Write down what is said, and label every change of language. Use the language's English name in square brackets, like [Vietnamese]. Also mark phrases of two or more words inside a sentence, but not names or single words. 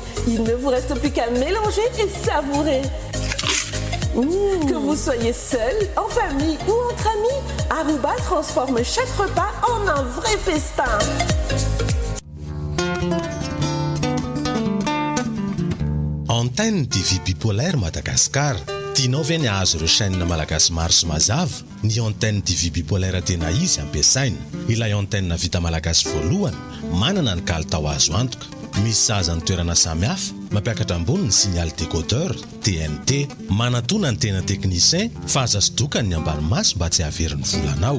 [French] Il ne vous reste plus qu'à mélanger et savourer. Que vous soyez seul, en famille ou entre amis, Aruba transforme chaque repas en un vrai festin. Antenne TV bipolaire Madagascar. [Malagasy] Tianao ve ny ahazo ireo chaîne malagasy maro sy mazava? Ny antenne TV bipolaire tena izy ampiasaina. Ilay antenne vita malagasy voalohany manana ny kalitao azo antoka. Misy sazany toerana samihafa, mampiakatra ambony ny [French] signal décodeur TNT, [Malagasy] manatona ny tena teknicien fa aza sodoka ny ambanimaso mba tsy haverin'ny volanao.